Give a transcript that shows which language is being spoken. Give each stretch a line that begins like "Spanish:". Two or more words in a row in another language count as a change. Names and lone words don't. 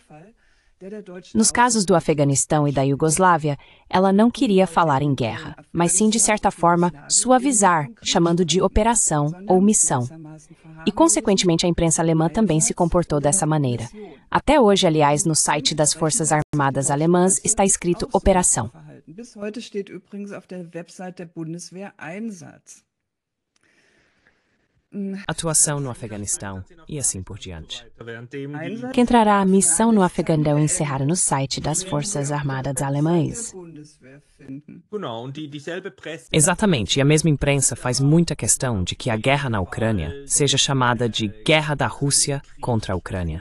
Portuguese: Nos casos do Afeganistão e da Iugoslávia, ela não queria falar em guerra, mas sim, de certa forma, suavizar, chamando de operação ou missão. E, consequentemente, a imprensa alemã também se comportou dessa maneira. Até hoje, aliás, no site das Forças Armadas Alemãs está escrito operação.
German: Bis heute steht übrigens auf der Website der Bundeswehr Einsatz.
Portuguese: Atuação no Afeganistão e assim por diante. Que entrará a missão no Afeganistão encerrada no site das Forças Armadas Alemãs. Exatamente, e a mesma imprensa faz muita questão de que a guerra na Ucrânia seja chamada de Guerra da Rússia contra a Ucrânia.